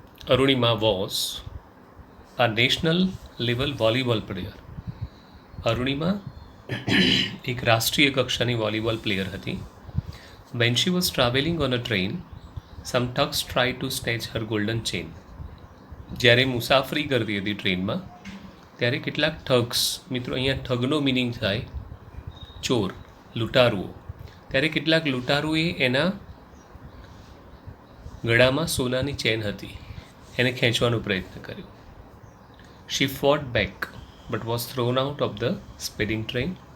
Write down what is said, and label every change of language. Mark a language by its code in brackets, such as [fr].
[en] Arunima was a national level volleyball player. [gu] Arunima એક રાષ્ટ્રીય કક્ષાની વોલીબોલ પ્લેયર હતી. [en] When she was traveling on a train, some thugs tried to snatch her golden chain. [gu] જ્યારે મુસાફરી કરતી હતી ટ્રેનમાં ત્યારે કેટલાક ઠગ્સ, મિત્રો અહીંયા ઠગનો મિનિંગ થાય ચોર, લૂંટારુઓ, ત્યારે કેટલાક લૂંટારુએ એના ગળામાં સોનાની ચેન હતી, એને ખેંચવાનો પ્રયત્ન કર્યો. [en] She fought back but was thrown out of the speeding train.